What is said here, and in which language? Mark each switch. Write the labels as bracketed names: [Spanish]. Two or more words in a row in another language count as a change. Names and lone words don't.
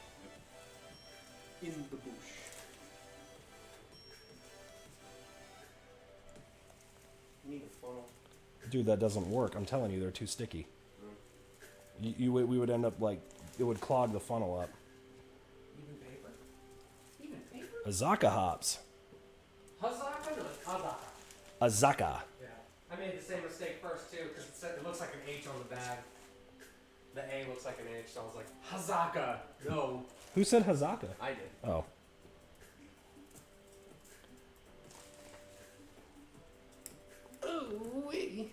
[English] In the bush. Need a funnel. Dude, that doesn't work. I'm telling you, they're too sticky. We would end up like, it would clog the funnel up. Even paper. Even paper? Azaka hops. Hazaka? No, Hazaka. Azaka. Yeah. I made the same mistake first too, because it looks like an H on the bag. The A looks like an H, so I was like, Hazaka. No. Who said Hazaka? I did. Oh. Ooh-wee.